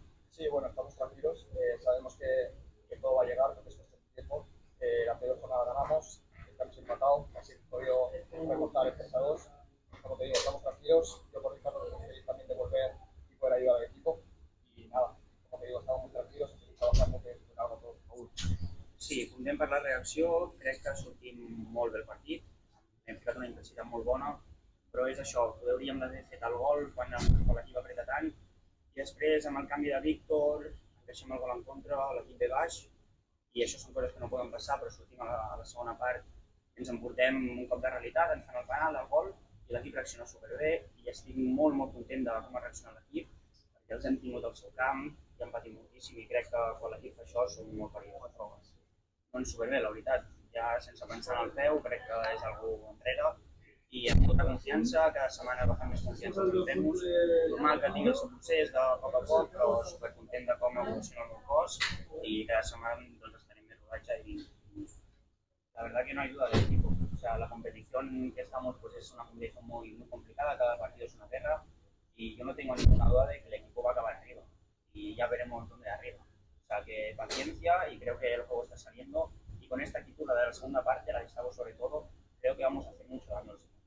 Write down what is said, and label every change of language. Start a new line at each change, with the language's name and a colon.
Spanish: Sí, bueno, estamos tranquilos, sabemos que todo va a llegar, porque es cuestión de tiempo. La anterior jornada ganamos, estamos empatados, así que hemos podido remontar el 3-2. Como te digo, estamos tranquilos, yo por mi parte estoy feliz también de volver y poder ayudar al equipo. Y nada, como te digo, estamos muy tranquilos y seguir trabajando que es algo todo.
Catalan: Sí, contem per la reacció, crec que sortim molt bé el partit, hem ficat una intensitat molt bona, però és això, hauríem d'haver fet el gol quan l'equip apreta tant, i després amb el canvi de Víctor, deixem el gol en contra, l'equip ve baix, i això són coses que no poden passar, però sortim a la segona part, ens emportem un cop de realitat, ens fan el penal, el gol, i l'equip reacciona superbé, i estic molt content de com ha reaccionat l'equip, perquè els hem tingut al seu camp, i han patit moltíssim, i crec que quan l'equip fa això som molt perillosos. Doncs superbé, la veritat, ja sense pensar en el peu, crec que és algú enrere, i amb molta confiança, cada setmana agafant més confiança els entrenos, normal que tingui el seu procés de poc a poc, però supercontent de com evoluciona el meu cos i cada setmana doncs, estarem més rodatge
Spanish: y la verdad que no ayuda al equipo. O sea, la competición que estamos pues es una competición muy complicada, cada partido es una guerra y yo no tengo ninguna duda de que el equipo va a acabar arriba y ya veremos dónde arriba. O sea, que paciencia y creo que el juego está saliendo y con esta actitud, la de la segunda parte, la de Gustavo sobre todo, creo que vamos a hacer mucho daño.